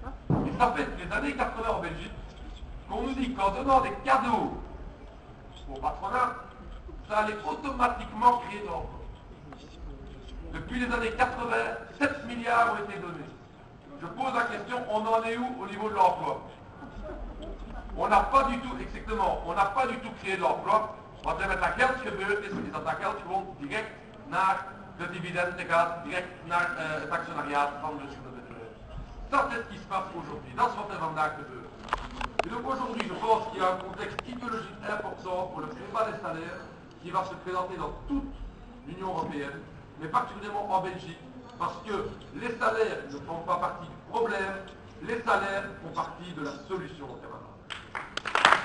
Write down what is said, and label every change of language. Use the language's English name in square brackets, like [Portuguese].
[French] Et ça fait les années 80 en Belgique qu'on nous dit qu'en donnant des cadeaux au patronat, ça allait automatiquement créer de l'emploi. Depuis les années 80, 7 milliards ont été donnés. Je pose la question, on en est où au niveau de l'emploi? On n'a pas du tout, exactement, on n'a pas du tout créé de l'emploi. [Dutch] Want we hebben dat geld gebeurd is dat geld gewoon direct naar de dividenden gaat, direct naar het [French] actionnariat [Dutch] van de bedrijven. Dat is [French] ce qui se passe aujourd'hui. [Dutch] Dat is wat er vandaag gebeurt. [French] Et donc aujourd'hui, je pense qu'il y a un contexte idéologique important pour le combat des salaires qui va se présenter dans toute l'Union européenne, mais particulièrement en Belgique, parce que les salaires ne font pas partie du problème, les salaires font partie de la solution, camarades.